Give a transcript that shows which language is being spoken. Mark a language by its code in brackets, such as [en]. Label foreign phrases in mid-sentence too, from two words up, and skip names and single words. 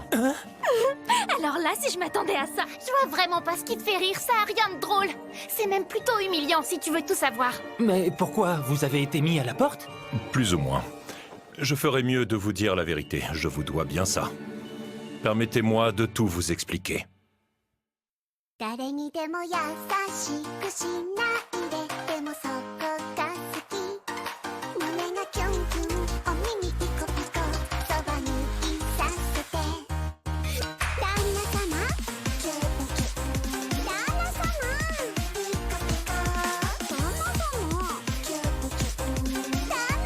[fr] Alors là, si je m'attendais à ça, je vois vraiment pas ce qui te fait rire, ça a rien de drôle. C'est même plutôt humiliant si tu veux tout savoir. Mais pourquoi? Vous avez été mis à la porte? Plus ou moins. Je ferais mieux de vous dire la vérité, je vous dois bien ça. Permettez-moi de tout vous expliquer. [ja] 誰にでも優しくしないででもそこが好き胸がキュンキュンお耳ピコピコそばにいさせて旦那様キュンキュン旦那様ピコピコ旦那様キュンキュン旦那